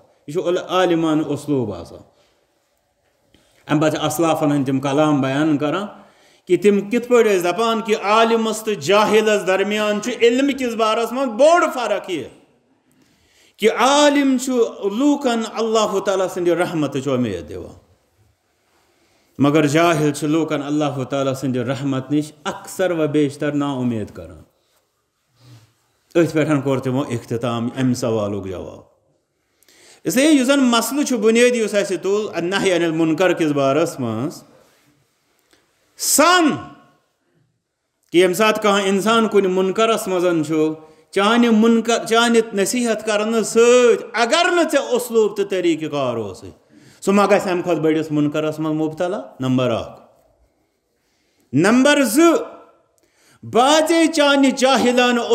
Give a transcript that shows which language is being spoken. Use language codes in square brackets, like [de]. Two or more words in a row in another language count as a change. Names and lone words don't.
[ks] یہِ چھُ عالمانہٕ اُسلوٗب آسان. امہِ پتہٕ چھِ اسلافن ہٕنٛدۍ تِم کلام بیان کران کہ تِم کِتھ پٲٹھۍ ٲسۍ دپان کہ عالمس تہٕ جاہلس درمیان چھُ علمہِ کِس بارس منٛز بوٚڑ فرق یہِ کہ عالم چھُ لوٗکن اللہ تعالیٰ سٕنٛدِ رحمتٕچ اُمید دِوان مگر جاہل چھُ لوٗکن اللہ تعالیٰ سٕنٛدِ رحمت نِش اکثر و بیشتر نا اُمید کران. أتھۍ پٮ۪ٹھ کوٚر تِمو اختتام امہِ سوالُک جواب. [ur] اس لیے [ks] یُس زن مسلہٕ چھُ بُنیٲدی یُس اَسہِ تُل [ar] النہی عن المنکر [ks] کِس بارس منٛز سن کہ ییٚمہِ ساتہٕ کانٛہہ اِنسان کُنہِ مُنکرس منٛز چھُ چانہِ نصیحت کرنہٕ سۭتۍ اگر نہٕ ژےٚ اُسلوٗب تہٕ طریٖقہٕ کار اوسُے سُہ ما گژھِ اَمہِ کھۄتہٕ بٔڑِس مُنکرس منٛز مُبتلا نمبر 1 نمبر 2 باضے چانہِ جاہِلانہٕ